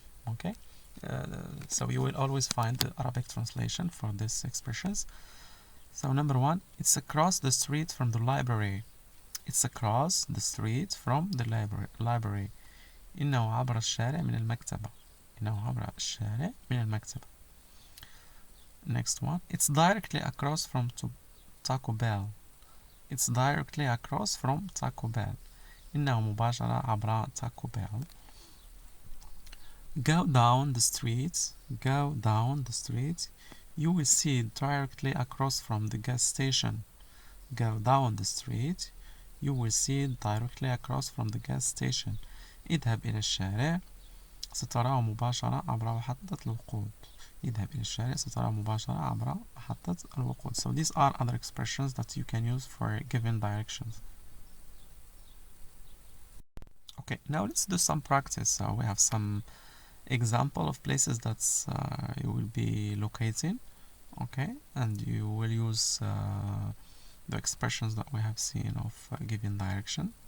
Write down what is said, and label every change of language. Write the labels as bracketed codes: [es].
[en] Okay, so you will always find the Arabic translation for these expressions. So number 1, it's across the street from the library. It's across the street from the library. [ar] إنه عبر الشارع من المكتبة. إنه عبر الشارع من المكتبة. [en] Next one. It's directly across from Taco Bell. It's directly across from Taco Bell. [ar] إنه مباشرة عبر Taco Bell. [en] Go down the street. Go down the street. You will see it directly across from the gas station. Go down the street. You will see it directly across from the gas station. [ar] اذهب إلى الشارع. ستراه مباشرة عبر محطة الوقود. اذهب إلى الشارع ستراه مباشرة عبر محطة الوقود. [en] So these are other expressions that you can use for given directions. Okay, now let's do some practice. So we have some example of places that you will be locating. Okay, and you will use the expressions that we have seen of given direction.